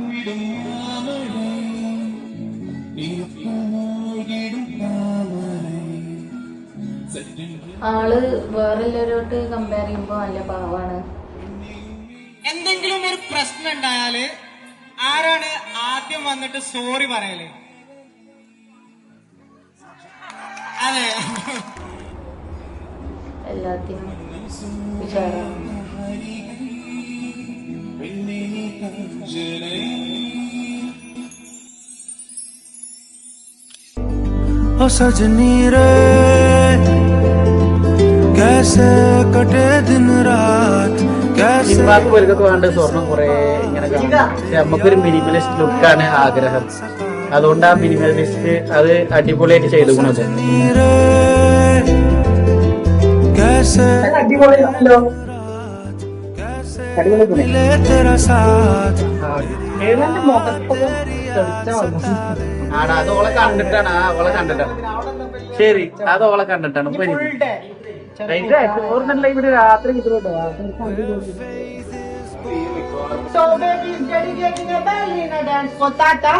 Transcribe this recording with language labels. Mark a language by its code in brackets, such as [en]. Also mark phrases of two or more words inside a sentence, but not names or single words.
[ml] ആള് വേറെല്ലാവരോട്ട് കമ്പയർ ചെയ്യുമ്പോ നല്ല പാവാണ്. എന്തെങ്കിലും ഒരു പ്രശ്നം ഉണ്ടായാല് ആരാണ് ആദ്യം വന്നിട്ട് സോറി പറയല്? അതെ, എല്ലാത്തിനും ഉഷാറാണ്. [hi] ओ सजनी रे कैसे कटे दिन रात कैसे [ml] ഇവർക്ക് വേണ്ട സ്വർണം കുറെ ഇങ്ങനെ കാണും. പക്ഷെ നമുക്കൊരു മിനിമലിസ്റ്റ് ലുക്കാണ് ആഗ്രഹം. അതുകൊണ്ട് ആ മിനിമലിസ്റ്റ് അത് അടിപൊളിയായിട്ട് ചെയ്തു. അടിപൊളിയല്ലോ. [hi] तेरा साथ [ml] ആണ് അത് ഓളെ കണ്ടിട്ടാണ്. ഓളെ കണ്ടിട്ടാണ്. ശരി, അത് ഓളെ കണ്ടിട്ടാണ്. ഇവിടെ രാത്രി കിട്ടുന്നുണ്ടോ? [en] So baby is dedicating a ballerina dance for Tata.